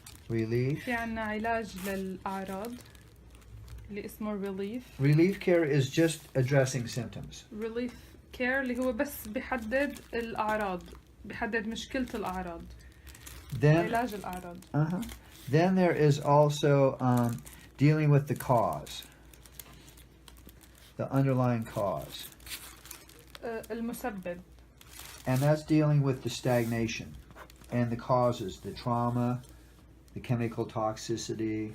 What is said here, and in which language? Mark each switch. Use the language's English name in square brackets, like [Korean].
[English] Relief. [Arabic] في عنا علاج للأعراض اللي اسمه relief. [English] Relief care is just addressing symptoms. [Arabic] relief care اللي هو بس بيحدد الأعراض، بيحدد مشكلة الأعراض. [English] Then, [Arabic] علاج الأعراض. [English] then there is also dealing with the cause, the underlying cause. [Arabic] المسبب. [English] And that's dealing with the stagnation and the causes, the trauma, the chemical toxicity,